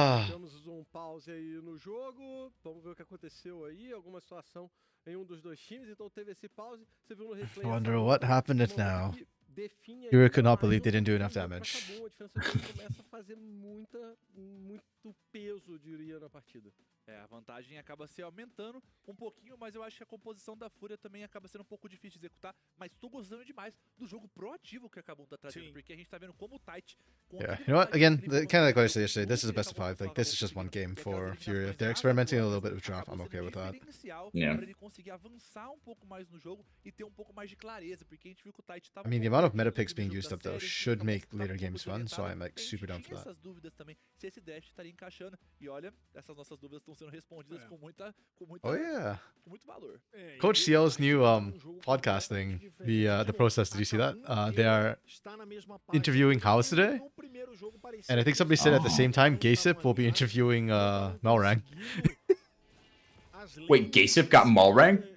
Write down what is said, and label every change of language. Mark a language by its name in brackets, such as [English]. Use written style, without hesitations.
[Portuguese] Temos um pause aí no jogo. Vamos ver o que aconteceu aí. Alguma situação em um dos dois times. Então teve esse pause. Você viu no replay. [English] I wonder what happened now. FUR.A could not believe they didn't do enough damage. [Portuguese] Começa a fazer muito peso, diria, na partida. É, a vantagem acaba se aumentando um pouquinho, mas eu acho que a composição da FUR.A também acaba sendo um pouco difícil de executar, mas tô gostando demais do jogo proativo que a KBM tá trazendo, porque a gente tá vendo como o Tight... [English] Yeah, you know what, again, kind of like what I said yesterday, this is a best of 5, like, this is just one game for FUR.A. If they're experimenting a little bit with draft, I'm okay with that. Yeah. [Portuguese] Pra ele conseguir avançar um pouco mais no jogo e ter um pouco mais de clareza, porque a gente viu que o Tight tava... [English] I mean, the amount of meta picks being used up, though, should make later games fun, so I'm, like, super down for that. [Portuguese] Essas dúvidas também, se esse dash estaria encaixando, e olha, essas nossas dúvidas estão sendo respondidas com [English] Oh yeah, [Portuguese] muito valor. [English] Coach CL's new podcast thing, the process, did you see that? They are interviewing House today, and I think somebody said at the same time Gaysip will be interviewing Melrang. Wait, Gaysip got Malrang?